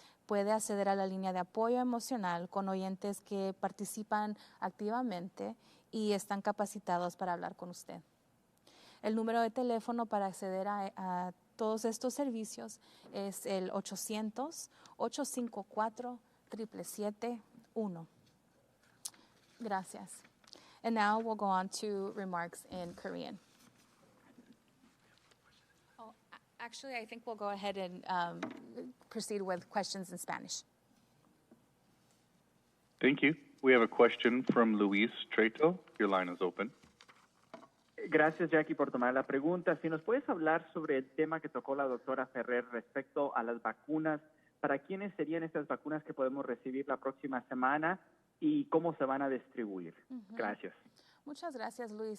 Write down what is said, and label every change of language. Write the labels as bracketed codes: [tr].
[es] puede acceder a la línea de apoyo emocional con oyentes que participan activamente y están capacitados para hablar con usted. El número de teléfono para acceder a todos estos servicios es el 800-854-7771. Gracias. [en] And now we'll go on to remarks in Korean. Oh, actually, I think we'll go ahead and proceed with questions in Spanish. Thank you. We have a question from Luis Treto. Your line is open. [es] Gracias, Jackie, por tomar la pregunta. Si nos puedes hablar sobre el tema que tocó la doctora Ferrer respecto a las vacunas, ¿para quiénes serían estas vacunas que podemos recibir la próxima semana? y cómo se van a distribuir. Gracias. Muchas gracias, Luis.